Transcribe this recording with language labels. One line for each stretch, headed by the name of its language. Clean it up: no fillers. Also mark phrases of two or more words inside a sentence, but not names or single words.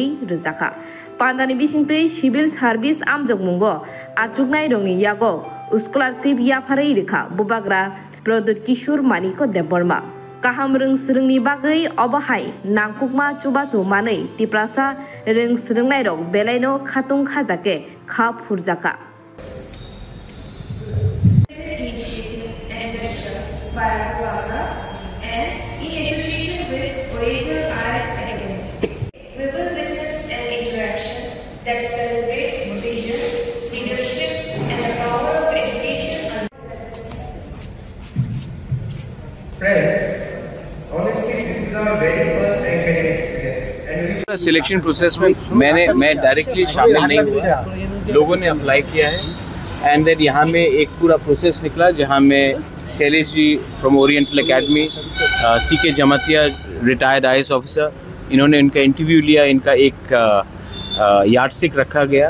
Kok Borok: रोजाखा पान्दानि बिसिंतै सिविल सार्भिस आमजोंमुंगो आचुकनाय रकनि यागो स्कलारशिप याफारै रेखा बुबाग्रा प्रद्युत किशोर मानिको देबबर्मा काहाम रों सोरोंनि बागै अबहाय नांकुकमा चुबाचु मानै तिप्रासा रों सोरोंनाय रक बेलायनो खातुं खाजाके खा फुरजाका
English: by Plaza and in association with Oriental IAS Academy. We will witness an interaction that celebrates vision, leadership and the power of education. Friends, honestly this is our very first academic experience. selection process
Hindi: में मैं डायरेक्टली शामिल नहीं हुआ, लोगों ने अप्लाई किया है
English: and then
Hindi: यहाँ में एक पूरा प्रोसेस निकला जहाँ में शैलेश जी फ्रॉम ओरिएंटल एकेडमी, CK जमातिया
English: retired IAS officer,
Hindi: इन्होंने इनका इंटरव्यू लिया, इनका एक यार्डस्टिक रखा गया।